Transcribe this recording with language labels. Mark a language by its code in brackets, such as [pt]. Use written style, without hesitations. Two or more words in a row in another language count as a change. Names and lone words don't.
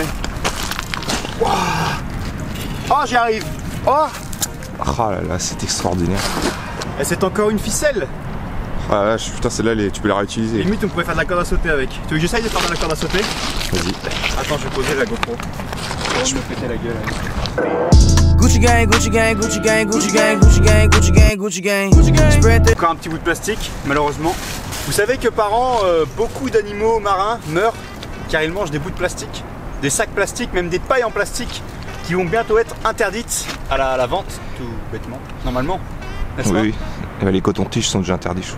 [fr] Wow. Oh, j'y arrive. Oh. Oh là là, c'est extraordinaire. Et c'est encore une ficelle. Oh la vache, putain, celle-là, tu peux la réutiliser. Limite, on pourrait faire de la corde à sauter avec. Tu veux que j'essaye de faire de la corde à sauter? Vas-y. Attends, je vais poser la GoPro. Je vais me péter la gueule. Gucci gang, Gucci gang, Gucci gang, Gucci gang, Gucci gang, Gucci gang, Gucci gang. [en] Spread the... [fr] Encore un petit bout de plastique, malheureusement. Vous savez que par an, beaucoup d'animaux marins meurent car ils mangent des bouts de plastique, des sacs plastiques, même des pailles en plastique qui vont bientôt être interdites à la vente, tout bêtement, normalement. N'est-ce pas ? Oui, Les cotons-tiges sont déjà interdits, je crois.